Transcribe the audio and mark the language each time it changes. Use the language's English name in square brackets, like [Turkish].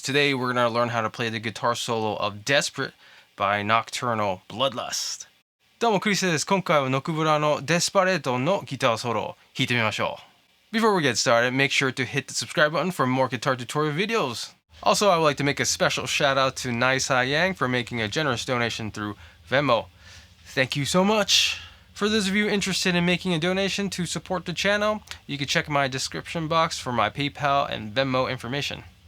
[English] Today we're going to learn how to play the guitar solo of Desperate by Nocturnal Bloodlust. [Japanese] どうもクリスです。今回はノクブラの Desperate のギターソロを弾いてみましょう。 [English] Before we get started, make sure to hit the subscribe button for more guitar tutorial videos. Also, I would like to make a special shout out to Naisai Yang for making a generous donation through Venmo. Thank you so much. For those of you interested in making a donation to support the channel, you can check my description box for my PayPal and Venmo information.